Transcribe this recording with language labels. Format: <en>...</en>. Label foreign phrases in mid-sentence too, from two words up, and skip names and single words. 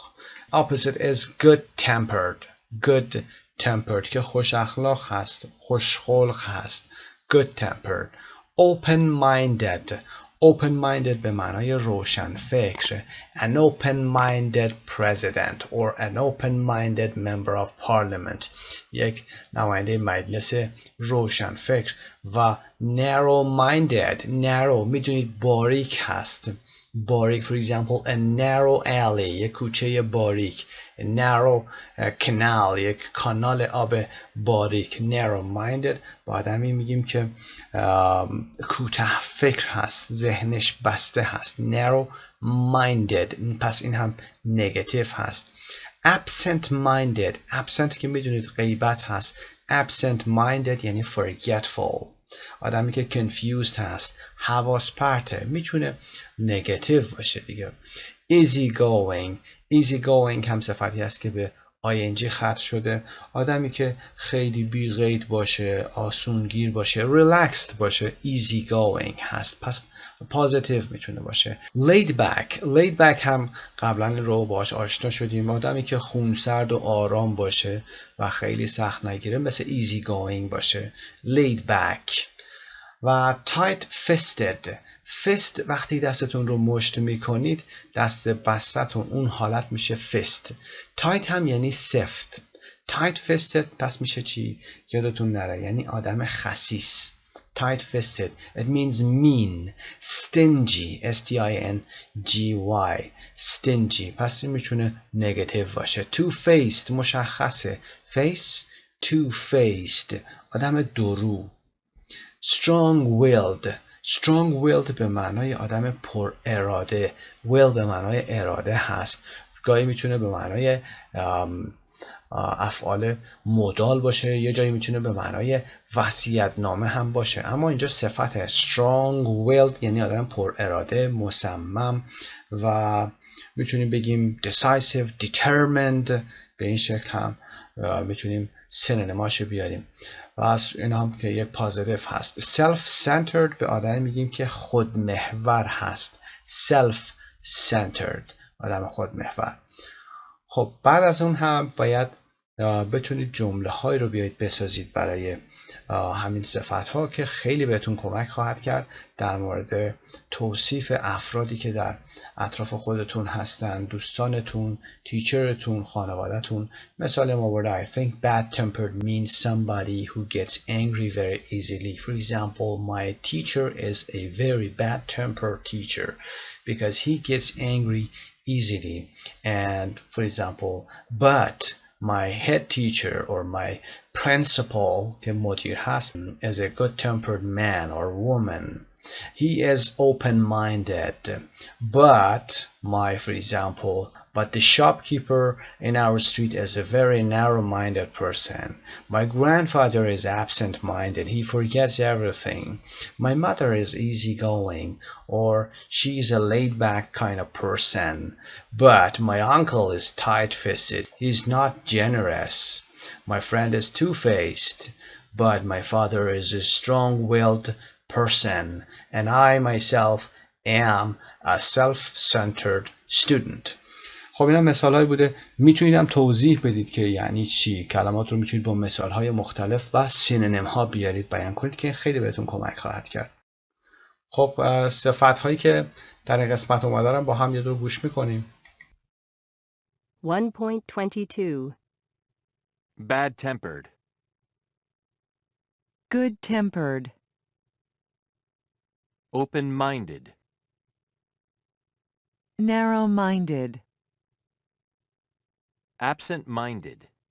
<en>opposite is good tempered</en> <fa>که خوش اخلاق هست، خوش خلق هست.</fa> <en>good tempered.</en> <fa>open-minded به معنای روشن فکر.</fa> <en>an open-minded president or an open-minded member of parliament</en> <fa>یک نماینده مجلس روشن فکر. و narrow-minded میدونید باریک هست.</fa> <en>باریک for example a narrow alley</en> <fa>یک کوچه باریک.</fa> <en>a narrow canal</en> <fa>یک کانال آب باریک. narrow-minded با آدمی میگیم که کوتاه فکر هست، ذهنش بسته هست. narrow-minded پس این هم نگاتیو هست. absent که میدونید غیبت هست. absent-minded یعنی forgetful آدمی که confused هست، حواس پرته، میتونه نگاتیو باشه دیگه.</fa> <en>easy going</en> <fa>هم صفتی هست که به ing ختم شده، آدمی که خیلی بی قید باشه، آسونگیر باشه، relaxed باشه،</fa> <en>easy going</en> <fa>هست. پس positive میتونه باشه.</fa> <en>laid back</en> <fa>هم قبلا رو باش آشنا شدیم، آدمی که خونسرد و آرام باشه و خیلی سخت نگیره، مثل</fa> <en>easy going</en> <fa>باشه.</fa> <en>laid back. و tight fisted.</en> <fa>fist وقتی دستتون رو مشت میکنید، دست بستتون اون حالت میشه fist. tight هم یعنی سفت.</fa> <en>tight fisted</en> <fa>پس میشه چی؟ یادتون نره، یعنی آدم خسیس.</fa> <en>tight fisted it means mean. stingy stingy stingy</en> <fa>پس این میتونه negative باشه.</fa> <en>two faced</en> <fa>مشخصه.</fa> <en>face two faced</en> <fa>آدم دورو.</fa> <en>strong willed</en> <fa>به معنای آدم پر اراده. will به معنای اراده هست، گاهی میتونه به معنای افعال مدال باشه، یه جایی میتونه به معنای وصیت‌نامه هم باشه، اما اینجا صفت</fa> <en>strong willed</en> <fa>یعنی آدم پر اراده، مصمم. و میتونیم بگیم</fa> <en>decisive determined،</en> <fa>به این شکل هم میتونیم سنونیماشو بیاریم. و از این هم که یک پازیتیو هست. self-centered به آدم میگیم که خودمحور هست. self-centered آدم خودمحور. خب بعد از اون هم باید بتونید جمله های رو بیایید بسازید برای همین صفت ها که خیلی بهتون کمک خواهد کرد در مورد توصیف افرادی که در اطراف خودتون هستن، دوستانتون، تیچرتون، خانوادهتون. مثال ما</fa> <en>I think bad-tempered means somebody who gets angry very easily. For example, my teacher is a very bad-tempered teacher because he gets angry easily. And for example, but my head teacher or my principal</en> <fa>که مدیر هست</fa> <en>is a good-tempered man or woman. He is open-minded. But for example, but the shopkeeper in our street is a very narrow-minded person. My grandfather is absent-minded. He forgets everything. My mother is easygoing, or she is a laid-back kind of person. But my uncle is tight-fisted. He's not generous. My friend is two-faced. But my father is a strong-willed person. And I myself am a self-centered student.</en> <fa>خب اینا مثال‌هایی بوده. میتونید هم توضیح بدید که یعنی چی. کلمات رو میتونید با مثال‌های مختلف و سینونیم‌ها بیارید بیان کنید که خیلی بهتون کمک خواهد کرد. خب صفت‌هایی که در این قسمت اومدن با هم یه دور گوش می‌کنیم. 1.22</fa> <en>Bad-tempered. Good-tempered. Open-minded. Narrow-minded. Absent-minded.</en>